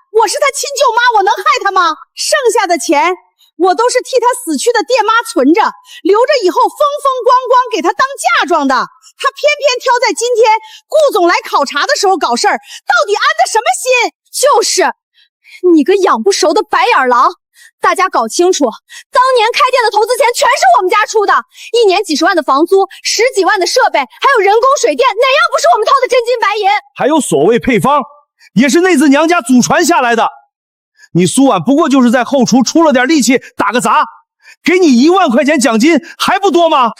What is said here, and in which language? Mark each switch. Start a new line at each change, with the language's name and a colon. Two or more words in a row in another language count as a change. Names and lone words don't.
Chinese: 我是她親舅媽，我能害她嗎？剩下的錢我都是替她死去的爹媽存着，留着以後風風光光給她當嫁妝的。她偏偏挑在今天顧總來考察的時候搞事兒，到底安的什麼心？就是你個養不熟的白眼狼！大家搞清楚，當年開店的投資錢全是我們家出的，1年幾十萬的房租，10幾萬的設備，還有人工水電，哪樣不是我們掏的真金白銀？還有所謂配方，也是內自娘家祖傳下來的。你蘇婉不過就是在後廚出了點力氣打個雜，給你1萬塊錢獎金還不多嗎？